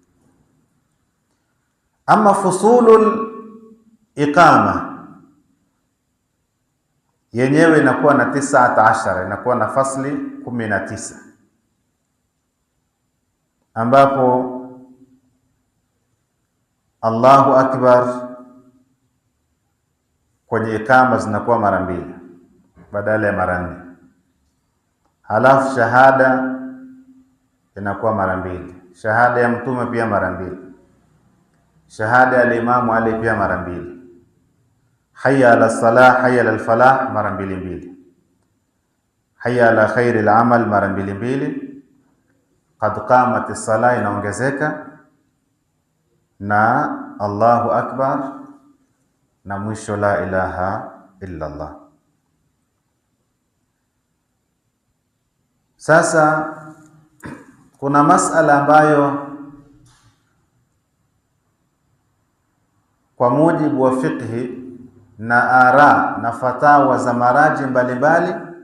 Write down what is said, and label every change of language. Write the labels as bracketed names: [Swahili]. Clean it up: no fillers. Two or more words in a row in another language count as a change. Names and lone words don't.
[Arabic] أما فصول الإقامة [Swahili] yenyewe inakuwa na 19, inakuwa na fasli 19, ambapo [Arabic] الله أكبر [Swahili] kwenye ikama zinakuwa mara 2 badala ya mara 4. Halafu shahada inakuwa mara 2, shahada ya mtume pia mara 2, shahada ya Imamu Ali pia mara 2, [Arabic] حي على الصلاة حي على الفلاح mara 2, حي على خير العمل mara 2, قد قامت الصلاة [Swahili] inaongezeka, na [Arabic] الله أكبر, [Swahili] na mwisho [Arabic] لا إله إلا الله. [Swahili] Sasa kuna masala ambayo kwa mujibu wa fiqhi na ara na fatawa za maraji mbalimbali,